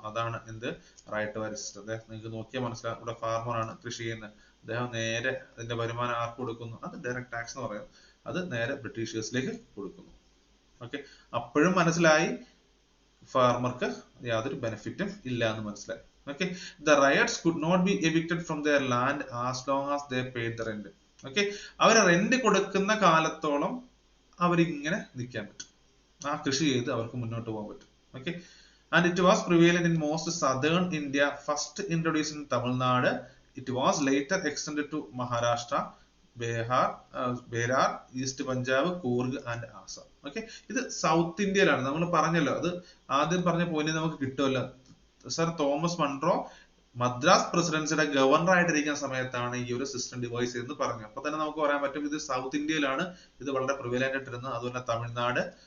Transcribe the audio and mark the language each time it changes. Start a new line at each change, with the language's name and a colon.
Malayalam: അതാണ് എന്ത്, റൈറ്റ് വാരി സിസ്റ്റം. നിങ്ങൾക്ക് നോക്കിയാൽ മനസ്സിലാവും, ഇവിടെ ഫാർമർ ആണ് കൃഷി ചെയ്യുന്നത്, അദ്ദേഹം നേരെ അതിന്റെ വരുമാനം ആർക്ക് കൊടുക്കുന്നു, അത് ഡയറക്റ്റ് ടാക്സ് എന്ന് പറയും, അത് നേരെ ബ്രിട്ടീഷേഴ്സിലേക്ക് കൊടുക്കുന്നു. ഓക്കെ, അപ്പോഴും മനസ്സിലായി ഫാർമർക്ക് യാതൊരു ബെനിഫിറ്റും ഇല്ല എന്ന് മനസ്സിലായി.
English: Okay, the riots could not be evicted from their land as long as they paid the rent.
Malayalam: Okay, our rent കൊടുക്കുന്ന കാലത്തോളം അവരിങ്ങനെ നിൽക്കാൻ പറ്റും, ആ കൃഷി ചെയ്ത് അവർക്ക് മുന്നോട്ട് പോകാൻ പറ്റും.
English: Okay, and it was prevalent in most southern India, first introduced in Tamil Nadu. It was later extended to Maharashtra, Bihar, east Punjab, Coorg and Assam.
Malayalam: Okay, ഇത് സൗത്ത് ഇന്ത്യയിലാണ്. നമ്മൾ പറഞ്ഞല്ലോ, അത് ആദ്യം പറഞ്ഞ പോയിന്റ് നമുക്ക് കിട്ടുമല്ലോ. Sir Thomas Munro Madras പ്രസിഡൻസിയുടെ governor ആയിട്ടിരിക്കുന്ന സമയത്താണ് ഈ ഒരു സിസ്റ്റം ഡിവൈസ് ചെയ്തെന്ന് പറഞ്ഞു. അപ്പൊ തന്നെ നമുക്ക് പറയാൻ പറ്റും ഇത് സൗത്ത് ഇന്ത്യയിലാണ് ഇത് വളരെ പ്രിവലന്റ് ആയിട്ടിരുന്നത്. അതുപോലെ തമിഴ്നാട്,